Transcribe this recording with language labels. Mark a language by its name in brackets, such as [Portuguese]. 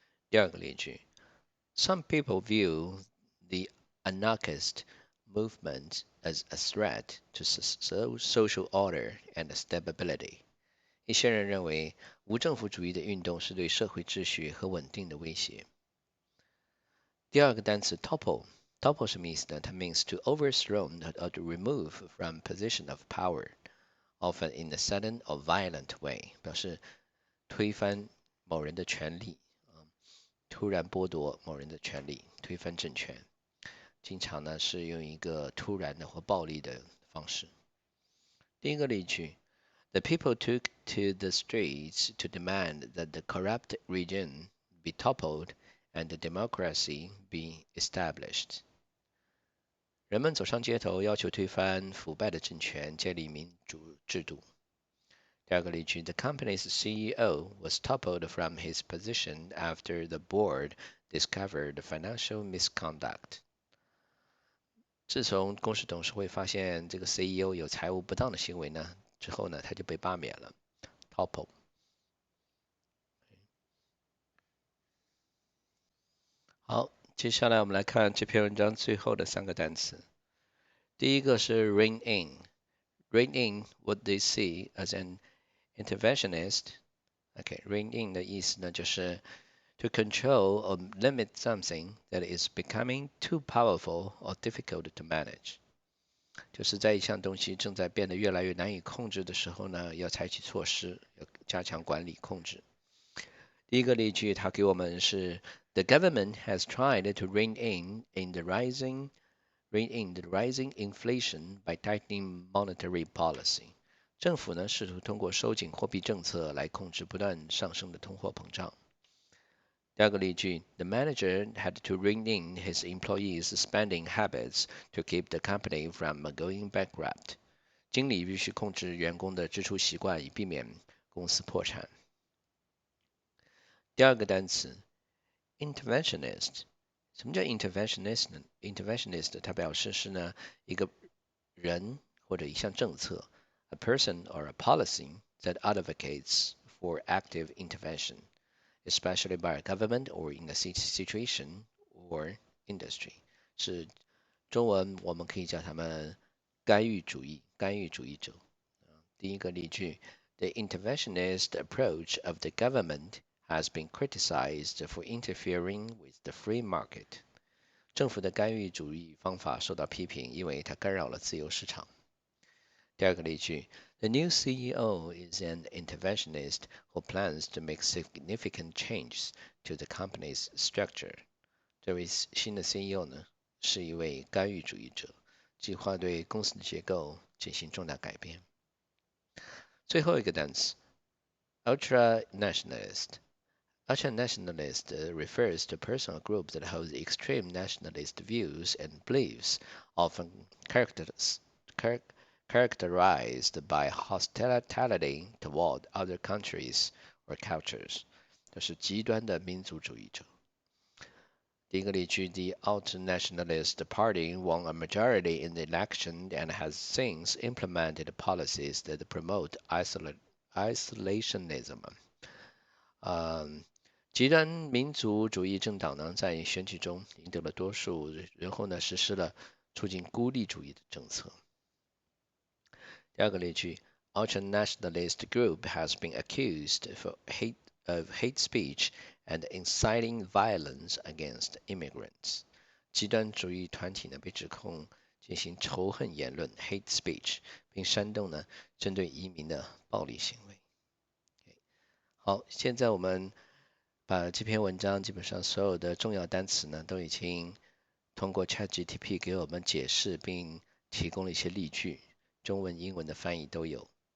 [Chinese] 第二个例句 [English] Some people view the anarchist movement as a threat to social order and stability。 [Chinese] 一些人认为无政府主义的运动是对社会秩序和稳定的威胁。第二个单词 topple。Topple 什么意思呢？ [English] 它 means to overthrow or to remove from position of power, often in a sudden or violent way， [Chinese] 表示推翻某人的权利，突然剥夺某人的权利，推翻政权。经常呢是用一个突然的或暴力的方式。第一个例句 [English] The people took to the streets to demand that the corrupt regime be toppled and the democracy be established。 [Chinese] 人们走上街头，要求推翻腐败的政权，建立民主制度。第二个例句 [English] The company's CEO was toppled from his position after the board discovered financial misconduct。 [Chinese] 自从公司董事会发现这个 CEO 有财务不当的行为呢之后呢，他就被罢免了。 [English] Topple。 [Chinese] 好，接下来我们来看这篇文章最后的三个单词。第一个是 [English] rein in。rein in what they see as an interventionist。rein in [Chinese] 的意思呢，就是 [English] to control or limit something that is becoming too powerful or difficult to manage。 [Chinese] 就是在一项东西正在变得越来越难以控制的时候呢，要采取措施，要加强管理控制。第一个例句，它给我们是 [English] The government has tried to rein in the rising inflation by tightening monetary policy。 [Chinese] 政府呢试图通过收紧货币政策来控制不断上升的通货膨胀。第二个例句 [English] The manager had to rein in his employees' spending habits to keep the company from going bankrupt。 [Chinese] 经理必须控制员工的支出习惯，以避免公司破产。第二个单词 interventionist。什么叫 interventionist 呢 ？interventionist 它表示是呢一个人或者一项政策 [English] ，a person or a policy that advocates for active intervention。especially by a government or in a situation or industry， [Chinese] 是中文我们可以叫他们干预主义者。 [English] 第一个例句 The interventionist approach of the government has been criticized for interfering with the free market。 [Chinese] 政府的干预主义方法受到批评，因为它干扰了自由市场。第二个例句， [English] The new CEO is an interventionist who plans to make significant changes to the company's structure。 [Chinese] 这位新的 CEO 呢，是一位干预主义者，计划对公司的结构进行重大改变。最后一个单词 ultra-nationalist。 [English] Ultra-nationalist refers to a personal group that holds extreme nationalist views and beliefs, often characterized by hostility toward other countries or cultures。 [Chinese] 这是极端的民族主义者。第一个例句 [English] The ultra-nationalist party won a majority in the election and has since implemented policies that promote isolationism。 [Chinese] 极端民族主义政党呢，在选举中赢得了多数，然后呢，实施了促进孤立主义的政策。第二个例句 [English] Ultra-nationalist group has been accused of hate speech and inciting violence against immigrants。 [Chinese] 极端主义团体呢被指控进行仇恨言论 [English] hate speech， [Chinese] 并煽动呢针对移民的暴力行为。好，现在我们把这篇文章基本上所有的重要单词呢都已经通过 ChatGPT 给我们解释，并提供了一些例句，中文、英文的翻译都有。